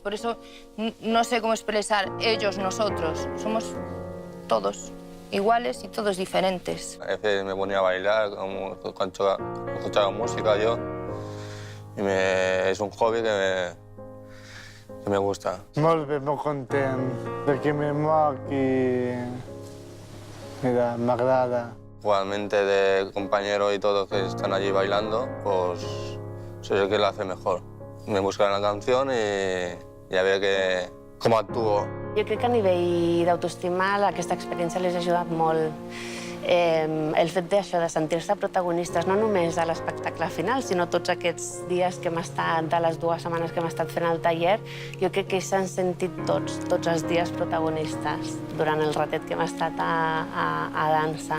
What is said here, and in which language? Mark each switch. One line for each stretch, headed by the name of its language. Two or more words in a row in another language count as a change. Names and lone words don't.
Spanish: Por eso no sé cómo expresar ellos, nosotros. Somos todos iguales y todos diferentes. A veces me ponía a bailar, escuchaba música yo, y es un hobby que me gusta.
Catalan: Molt bé, molt content, perquè me moc i mira, m'agrada.
Spanish: Igualmente de compañeros y todos que están allí bailando, pues soy el que lo hace mejor. Me buscan la canción y a ver cómo actúo.
Catalan: Jo crec que a nivell d'autoestima aquesta experiència les ha ajudat molt. El fet d'això, de sentir-se protagonistes, no només a l'espectacle final, sinó tots aquests dies que hem estat, de les 2 setmanes que hem estat fent el taller, jo crec que s'han sentit tots els dies protagonistes durant el ratet que hem estat a dansa.